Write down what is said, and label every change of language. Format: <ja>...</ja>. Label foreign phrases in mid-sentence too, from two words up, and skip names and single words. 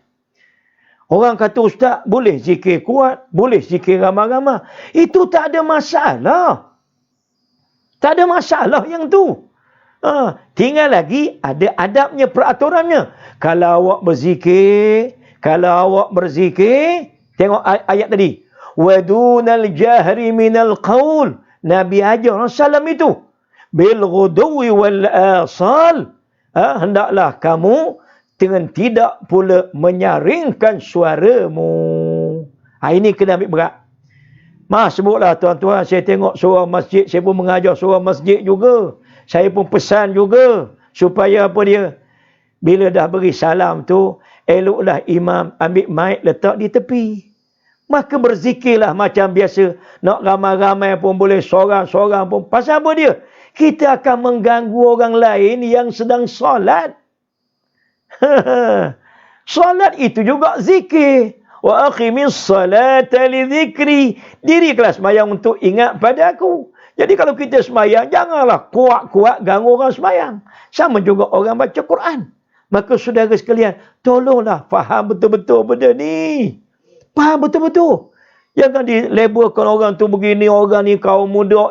<ms>Orang kata, ustaz, boleh zikir kuat, boleh zikir ramai-ramai. Itu tak ada masalah. Tak ada masalah yang tu. Tinggal lagi ada adabnya, peraturannya. Kalau awak berzikir, tengok ayat tadi.</ms> <ar>ودون الجهر من القول.</ar> <ms>Nabi ajar Rasulullah itu.</ms> <ar>بالغدو والآصال.</ar> <ms>Hendaklah kamu dengan tidak pula menyaringkan suaramu. Ini kena ambil berat. Sebutlah tuan-tuan, saya tengok seorang masjid, saya pun mengajar seorang masjid juga. Saya pun pesan juga supaya apa dia, bila dah beri salam tu, eloklah imam ambil mic letak di tepi. Maka berzikirlah macam biasa. Nak ramai-ramai pun boleh, seorang-seorang pun. Pasal apa dia? Kita akan mengganggu orang lain yang sedang solat. Solat itu juga zikir.</ms> <ar>وأقم الصلاة لذكري.</ar> <ms>Dirikanlah sembahyang untuk ingat pada aku. Jadi kalau kita sembahyang, janganlah kuat-kuat ganggu orang sembahyang. Sama juga orang baca Quran. Maka saudara sekalian, tolonglah faham betul-betul benda ni. Faham betul-betul. Jangan dilabelkan orang tu begini, orang ni kaum muda.</ms>